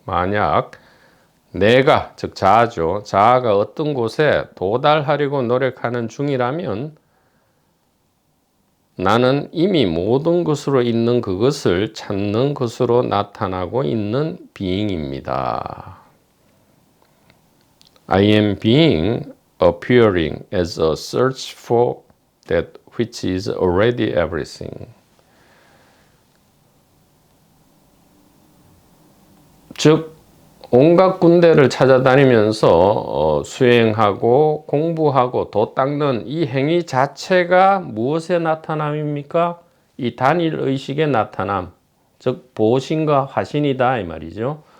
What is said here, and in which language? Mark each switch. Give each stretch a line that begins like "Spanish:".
Korean: 만약 내가, 즉 자아죠. 자아가 어떤 곳에 도달하려고 노력하는 중이라면 나는 이미 모든 것으로 있는 그것을 찾는 것으로 나타나고 있는 being입니다.
English: I am being appearing as a search for that which is already everything.
Korean: 즉 온갖 군데를 찾아다니면서 수행하고 공부하고 도 닦는 이 행위 자체가 무엇의 나타남입니까? 이 단일의식의 나타남, 즉 보신과 화신이다 이 말이죠.